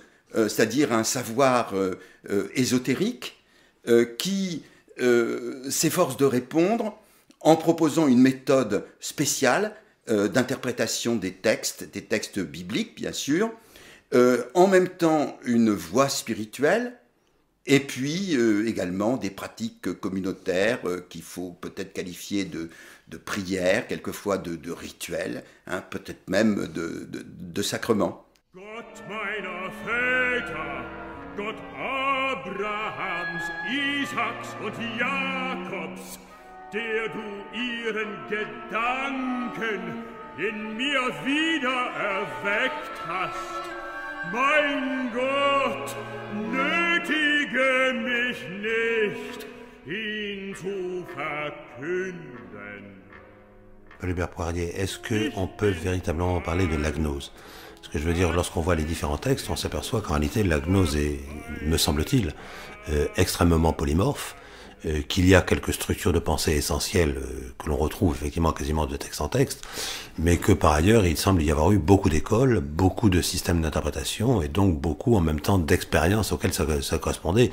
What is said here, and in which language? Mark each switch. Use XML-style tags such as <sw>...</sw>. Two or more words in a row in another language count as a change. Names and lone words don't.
<fr>c'est-à-dire un savoir ésotérique qui s'efforce de répondre en proposant une méthode spéciale d'interprétation des textes bibliques bien sûr, en même temps une voie spirituelle, et puis également des pratiques communautaires qu'il faut peut-être qualifier de prières, quelquefois de rituels, hein, peut-être même de sacrements.</fr> <de>Gott meiner Väter, Gott Abrahams, Isaaks und Jakobs, der du ihren Gedanken in mir wieder erweckt hast. Mein Gott, nötige mich nicht, ihn zu verkünden.</de> <fr>Paul-Hubert Poirier, est-ce qu'on peut véritablement parler de la gnose? Ce que je veux dire, lorsqu'on voit les différents textes, on s'aperçoit qu'en réalité, la gnose est, me semble-t-il, extrêmement polymorphe, qu'il y a quelques structures de pensée essentielles que l'on retrouve effectivement quasiment de texte en texte, mais que par ailleurs, il semble y avoir eu beaucoup d'écoles, beaucoup de systèmes d'interprétation, et donc beaucoup en même temps d'expériences auxquelles ça correspondait.</fr>